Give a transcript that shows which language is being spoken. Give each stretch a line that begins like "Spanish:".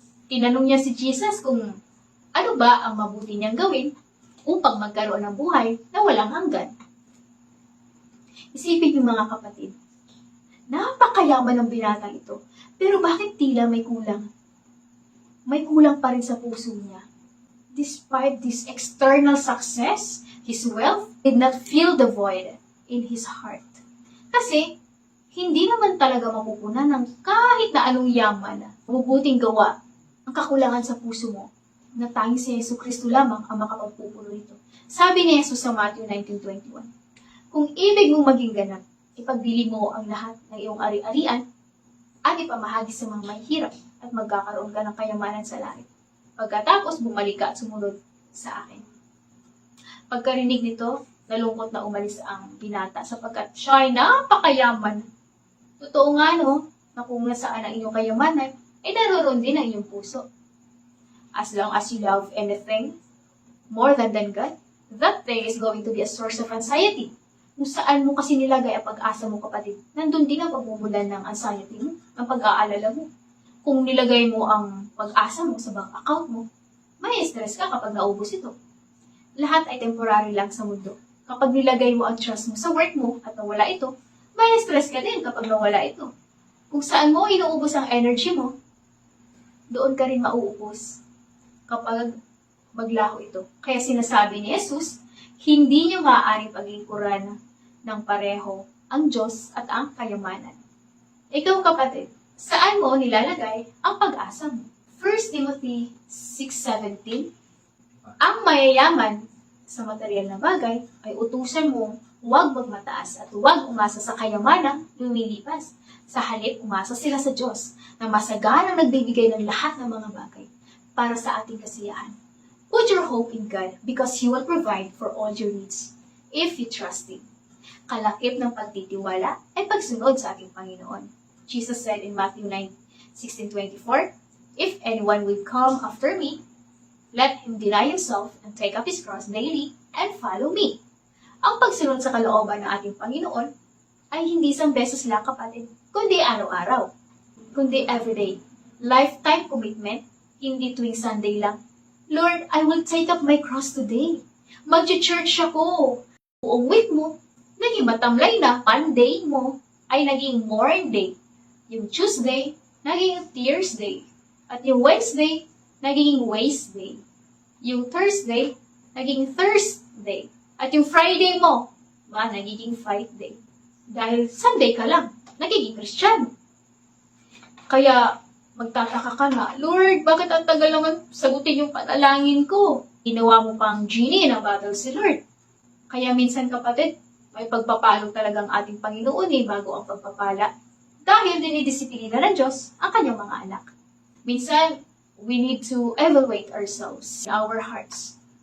Filipino: Tinanong niya si Jesus kung ano ba ang mabuti niyang gawin upang magkaroon ng buhay na walang hanggan. Isipin niyo mga kapatid, napakayaman ng binatang ito, pero bakit tila may kulang? May kulang pa rin sa puso niya.
English: Despite this external success, his wealth did not fill the void in his heart.
Filipino: Kasi, hindi naman talaga mapupunan ng kahit na anong yaman, mabubuting gawa, ang kakulangan sa puso mo, na tanging si Yesu Kristo lamang ang makapagpupuno nito. Sabi ni Jesus sa Matthew 19:21, kung ibig mong maging ganap, ipagbili mo ang lahat ng iyong ari-arian at ipamahagi sa mga mahihirap at magkakaroon ka ng kayamanan sa langit. Pagkatapos, bumalik ka at sumunod sa akin. Pagkarinig nito, nalungkot na umalis ang binata sapagkat siya ay napakayaman. Totoo nga no, na kung nasaan ang inyong kayamanan, ay naroon din ang inyong puso.
English: As long as you love anything more than God, that thing is going to be a source of anxiety.
Filipino: Kung saan mo kasi nilagay ang pag-asa mo kapatid, nandun din ang pagmumulan ng anxiety mo, ang pag-aalala mo. Kung nilagay mo ang pag-asa mo sa bank account mo, may stress ka kapag naubos ito. Lahat ay temporary lang sa mundo. Kapag nilagay mo ang trust mo sa work mo at nawala ito, may stress ka din kapag nawala ito. Kung saan mo inuubos ang energy mo, doon ka rin mauubos kapag maglaho ito. Kaya sinasabi ni Jesus, hindi niyo maaaring pagingkuran ng pareho ang Diyos at ang kayamanan. Ikaw kapatid, saan mo nilalagay ang pag-asa mo? 1 Timothy 6:17, ang mayayaman sa material na bagay ay utusan mo huwag magmataas at huwag umasa sa kayamanang lumilipas. Sa halip, umasa sila sa Diyos na masaganang nagbibigay ng lahat ng mga bagay para sa ating kasiyahan.
English: Put your hope in God because He will provide for all your needs if you trust Him.
Filipino: Kalakip ng pagtitiwala ay pagsunod sa ating Panginoon.
English: Jesus said in Matthew 9:16-24, if anyone will come after me, let him deny himself and take up his cross daily and follow me.
Filipino: Ang pagsunod sa kalooban ng ating Panginoon ay hindi isang beses lang kapatid, kundi araw-araw, kundi everyday. Lifetime commitment, hindi tuwing Sunday lang.
English: Lord, I will take up my cross today.
Filipino: Mag-church ako. Buong week mo, naging matamlay na. Monday mo ay naging mourn day. Yung Tuesday, naging tears day. At yung Wednesday, naging waste day. Yung Thursday, naging thirst day. At yung Friday mo, nagiging fight day. Dahil Sunday ka lang, nagiging Kristiyano. Kaya, magtataka ka na, Lord, bakit ang tagal naman sagutin yung panalangin ko? Ginawa mo pang genie na battle si Lord. Kaya minsan kapatid, may pagpapalo talagang ating Panginoon bago ang pagpapala. Dahil dinidisiplina ng Diyos ang kanyang mga anak.
English: Minsan, we need to evaluate ourselves, our hearts.